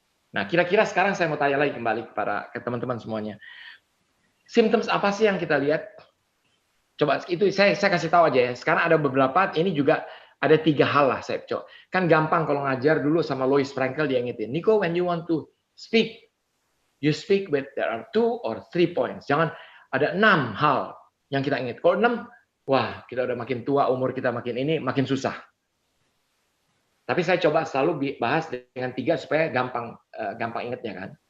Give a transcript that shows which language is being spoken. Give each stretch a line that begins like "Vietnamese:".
Indonesian: Nah, kira-kira sekarang saya mau tanya lagi kembali ke teman-teman semuanya. Symptoms apa sih yang kita lihat? Coba itu saya kasih tahu aja ya. Sekarang ada beberapa, ini juga ada 3 hal lah saya coba. Kan gampang kalau ngajar dulu sama Louis Frankel dia ngingetin.
English: Nico, when you want to speak, you speak with there are 2 or 3 points.
Indonesian: Jangan ada 6 hal yang kita ingat. Kalau 6, wah kita udah makin tua, umur kita makin susah. Tapi saya coba selalu bahas dengan 3 supaya gampang ingatnya kan.